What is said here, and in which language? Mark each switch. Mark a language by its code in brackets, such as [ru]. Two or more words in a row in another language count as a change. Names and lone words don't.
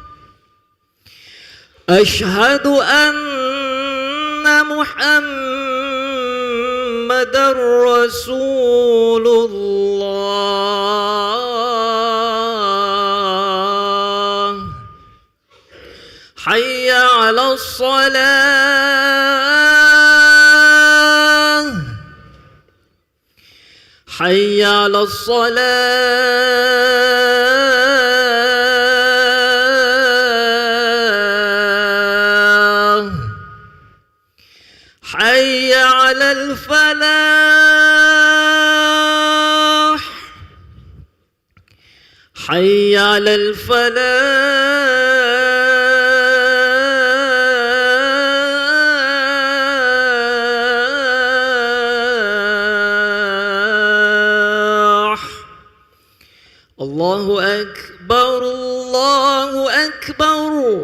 [ar] أشهد أن محمدا رسول الله. حي على الصلاة, حي على الصلاة, حي على الفلاح، حي على الفلاح. الله أكبر، الله أكبر.